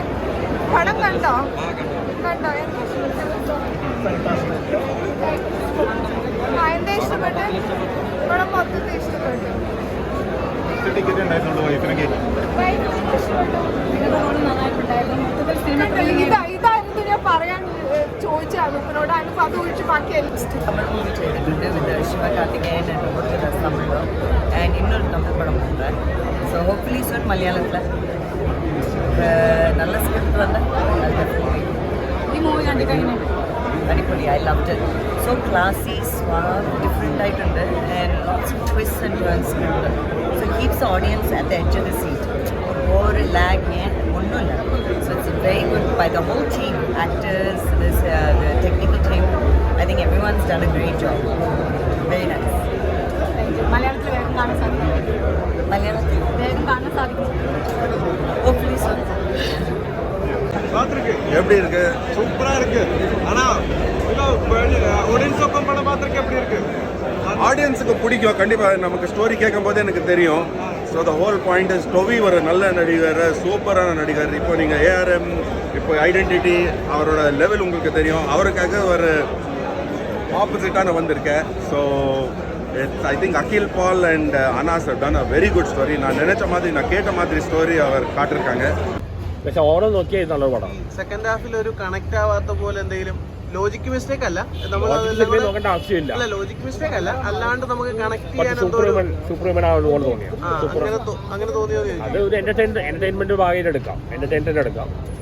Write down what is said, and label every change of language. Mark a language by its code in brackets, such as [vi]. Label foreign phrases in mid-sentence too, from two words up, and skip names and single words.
[ml] പടം കണ്ടോ? എന്താ ഇഷ്ടപ്പെട്ടെ? പടം മൊത്തത്തിൽ ഇഷ്ടപ്പെട്ടു. ഇതായിരുന്നു ഞാൻ പറയാൻ ചോദിച്ചാണ് ഉപ്പനോട്. അതിന് അത് ഒഴിച്ച് ബാക്കിയായിരുന്നു. [ta] இன்னொரு தமிழ் படம் பண்ணுறேன். [en] so hopefully sir [ta] மலையாளத்தில் நல்ல ஸ்கிரிப்ட் வந்து [ml] ഈ മൂവി കണ്ടിട്ട് [en] അടിപൊളി. I loved it. So classy, swag, different ആയിട്ടുണ്ട്. and lots of twist and turns ഉണ്ട്. so keeps audience at the edge of the seat. [ml] ഒരു ലാഗ് ഒന്നുമില്ല. [en] so it's very good by the whole team, actors, the technical team. I think every one's done a great job. Very nice. [ml] മലയാളത്തിൽ വേഗം കാണാൻ സാധിക്കും. മലയാളത്തിൽ വേഗം കാണാൻ സാധിക്കും. [en] hopefully sir. [ta] எப்படி இருக்கு? சூப்பரா இருக்கு. ஆனா ஆடியன்ஸ் படம் பார்த்துருக்கு எப்படி இருக்கு? ஆடியன்ஸுக்கு பிடிக்கும் கண்டிப்பாக. நமக்கு ஸ்டோரி கேட்கும் போதே எனக்கு தெரியும். [en] so the whole point is [ta] டொவி ஒரு நல்ல நடிகர், சூப்பரான நடிகர். இப்போ நீங்கள் ஏஆர்எம், இப்போ ஐடென்டிட்டி, அவரோட லெவல் உங்களுக்கு தெரியும். அவருக்காக ஒரு ஆப்போசிட்டான வந்திருக்கேன். [en] so I think Akhil Paul and Anas have done a very good story. [ta] நான் நினைச்ச மாதிரி, நான் கேட்ட மாதிரி ஸ்டோரி அவர் காட்டிருக்காங்க. [ml] പക്ഷെ ഓരോ നോക്കിയാൽ നല്ലൊരു പടം. [en] second half [ml] ഒരു കണക്ട് ആവാത്ത പോലെ എന്തെങ്കിലും [en] logic mistake [ml] അല്ല, നോക്കേണ്ട ആവശ്യമില്ല. അല്ല [en] logic mistake [ml] അല്ല, അല്ലാണ്ട് നമുക്ക് കണക്ട് ചെയ്യാൻ സൂപ്പർമാൻ ആവുന്ന തോന്നിയ അങ്ങനെ തോന്നിയോ? അത് ഒരു എന്റർടൈൻമെന്റ് ഭാഗമായിട്ട് എടുക്കാം.